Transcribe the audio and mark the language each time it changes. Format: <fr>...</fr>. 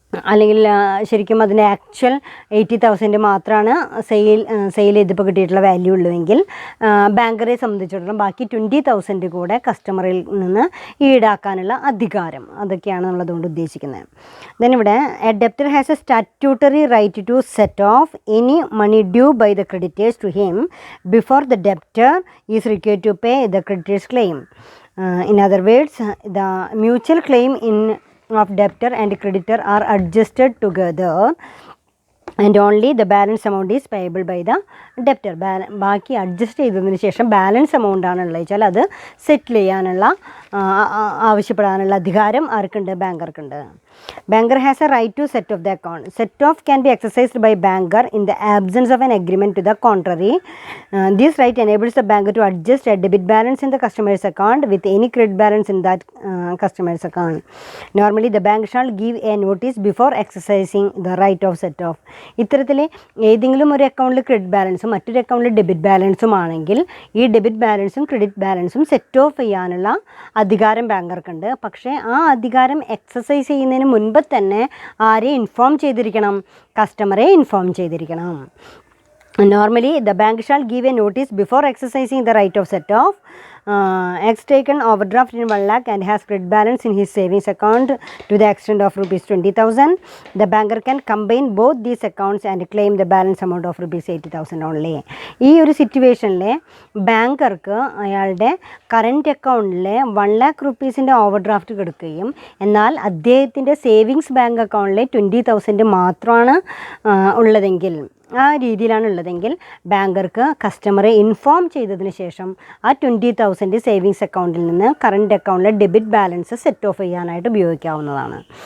<ml>അല്ലെങ്കിൽ ശരിക്കും അതിൻ്റെ ആക്ച്വൽ 80,000 മാത്രമാണ് സെയിൽ ചെയ്തപ്പോൾ കിട്ടിയിട്ടുള്ള വാല്യൂ ഉള്ളുവെങ്കിൽ ബാങ്കറെ സംബന്ധിച്ചിടത്തോളം ബാക്കി 20,000 കൂടെ കസ്റ്റമറിൽ നിന്ന് ഈടാക്കാനുള്ള അധികാരം, അതൊക്കെയാണ് നമ്മളതുകൊണ്ട് ഉദ്ദേശിക്കുന്നത്.</ml> <en>Then ഇവിടെ a debtor has a statutory right to set off any money due by the creditors to him before the debtor is required to pay the creditor's claim. In other words, the mutual claim of debtor and creditor are adjusted together and only the balance amount is payable by the debtor.</en> <ml>ബാക്കി adjust ചെയ്തതിന് ശേഷം balance amount ആണുള്ളത് വെച്ചാൽ അത് സെറ്റിൽ ചെയ്യാനുള്ള ആവശ്യപ്പെടാനുള്ള അധികാരം ആർക്കുണ്ട്, ബാങ്കർക്കുണ്ട്.</ml> <en>Banker has a right to set off the account. Set off can be exercised by banker in the absence of an agreement to the contrary. This right enables the banker to adjust a debit balance in the customer's account with any credit balance in that customer's account. Normally the bank shall give a notice before exercising the right of set off.</en> <ml>ഇത്തരത്തിൽ ഏതെങ്കിലും ഒരു അക്കൗണ്ടിൽ credit ബാലൻസും മറ്റൊരു അക്കൗണ്ടിൽ debit ബാലൻസും ആണെങ്കിൽ ഈ ഡെബിറ്റ് ബാലൻസും ക്രെഡിറ്റ് ബാലൻസും സെറ്റ് ഓഫ് ചെയ്യാനുള്ള അധികാരം ബാങ്കർക്കുണ്ട്. പക്ഷേ ആ അധികാരം എക്സസൈസ് ചെയ്യുന്നതിന് മുൻപ് തന്നെ ആരെ ഇൻഫോം ചെയ്തിരിക്കണം, കസ്റ്റമറെ ഇൻഫോം ചെയ്തിരിക്കണം.</ml> <en>Normally the bank shall give a notice before exercising the right of set off. X taken overdraft in 1 lakh and has credit balance in his savings account to the extent of rupees 20,000. The banker can combine both these accounts and claim the balance amount of rupees 80,000 only.</en> <ml>ഈ ഒരു സിറ്റുവേഷനിലെ ബാങ്കർക്ക് അയാളുടെ current അക്കൗണ്ടിൽ 1 lakh റുപ്പീസിൻ്റെ overdraft കൊടുക്കുകയും എന്നാൽ അദ്ദേഹത്തിൻ്റെ savings bank അക്കൗണ്ടിൽ 20,000 മാത്രമാണ് ഉള്ളതെങ്കിൽ, ആ രീതിയിലാണുള്ളതെങ്കിൽ ബാങ്കർക്ക് കസ്റ്റമറെ ഇൻഫോം ചെയ്തതിന് ശേഷം ആ 20,000 സേവിങ്സ് അക്കൗണ്ടിൽ നിന്ന് കറണ്ട് അക്കൗണ്ടിലെ ഡെബിറ്റ് ബാലൻസ് സെറ്റ് ഓഫ് ചെയ്യാനായിട്ട് ഉപയോഗിക്കാവുന്നതാണ്.</ml>